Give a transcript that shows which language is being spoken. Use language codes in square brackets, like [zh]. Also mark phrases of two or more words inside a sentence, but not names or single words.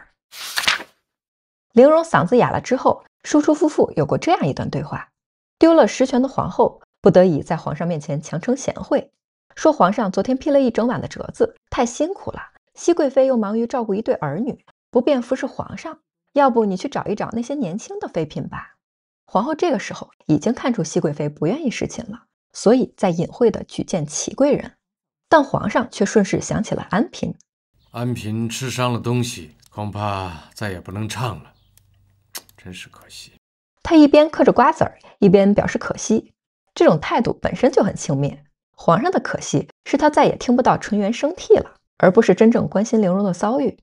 [zh] 陵容嗓子啞了之後，輸出夫婦有過這樣一段對話：丟了實權的皇後不得已在皇上面前強稱賢惠，說皇上昨天批了一整晚的折子，太辛苦了，熹貴妃又忙於照顧一對兒女，不便服侍皇上，要不你去找一找那些年輕的妃嬪吧。皇後這個時候已經看出熹貴妃不願意侍寢了，所以在隱晦地舉薦祺貴人，但皇上卻順勢想起了安嬪。安嬪吃傷了東西，恐怕再也不能唱了，真是可惜。他一邊嗑着瓜子兒，一邊表示可惜，這種態度本身就很輕蔑。皇上的可惜是他再也聽不到純元生替了，而不是真正關心陵容的遭遇。